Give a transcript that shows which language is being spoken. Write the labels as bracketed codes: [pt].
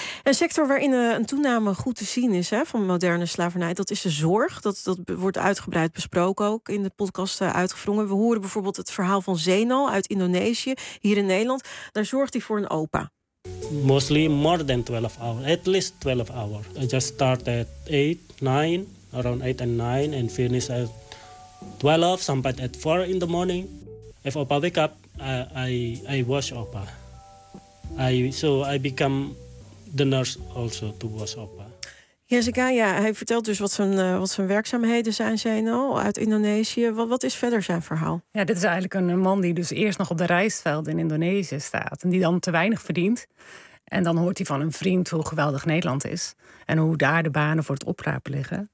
[nl] Een sector waarin een toename goed te zien is, hè, van moderne slavernij, dat is de zorg. Dat wordt uitgebreid besproken ook in de podcast uitgewrongen. We horen bijvoorbeeld het verhaal van Zeno uit Indonesië, hier in Nederland. Daar zorgt hij voor een opa. [en] Mostly more than 12 hours. At least 12 hours. I just start at 8, 9, around 8 and 9 and finish at 12, sometimes at 4 in the morning. If opa wake up, I wash opa. I become the nurse also to wash opa. [nl] Jessica, ja, hij vertelt dus wat zijn werkzaamheden zijn, Zeno, uit Indonesië. Wat is verder zijn verhaal? Ja, dit is eigenlijk een man die dus eerst nog op de rijstveld in Indonesië staat en die dan te weinig verdient. En dan hoort hij van een vriend hoe geweldig Nederland is en hoe daar de banen voor het oprapen liggen.